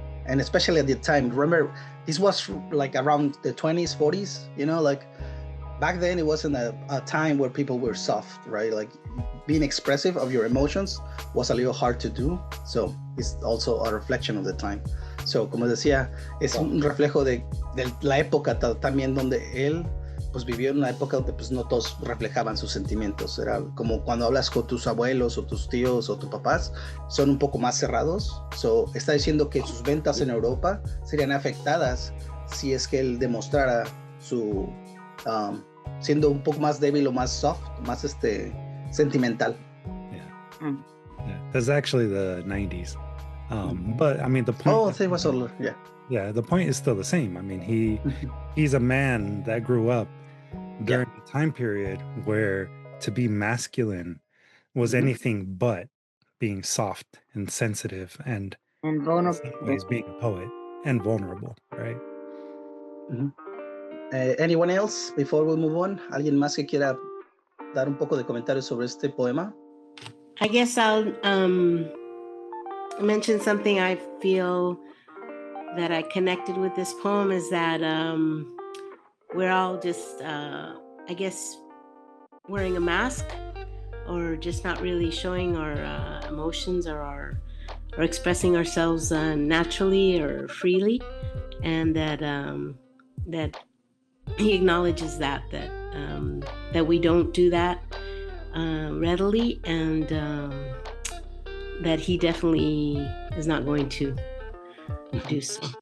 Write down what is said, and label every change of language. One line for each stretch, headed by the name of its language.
English: And especially at the time, remember, this was like around the 20s, 40s, you know, like back then it wasn't a time where people were soft, right? Like being expressive of your emotions was a little hard to do. So it's also a reflection of the time.
Spanish: So, como decía, es un reflejo de la época también donde él pues vivió en una época donde pues no todos reflejaban sus sentimientos. Era como cuando hablas con tus abuelos o tus tíos o tus papás, son un poco más cerrados. So, está diciendo que sus ventas en Europa serían afectadas si es que él demostrara su siendo un poco más débil o más
English: soft,
Spanish: más sentimental.
English: Yeah. That's actually the 90s. But I mean, the point. Oh, it was older. Yeah. Yeah, the point is still the same. I mean, he's a man that grew up during a time period where to be masculine was anything but being soft and sensitive and vulnerable. He's being a poet and vulnerable, right? Anyone else before we move on?
Spanish: ¿Alguien más que quiera dar un poco de comentarios sobre este poema?
English: I guess I'll mention something I feel that I connected with this poem is that we're all just, I guess, wearing a mask or just not really showing our emotions or expressing ourselves naturally or freely, and that that he acknowledges that we don't do that readily, and that he definitely is not going to do so.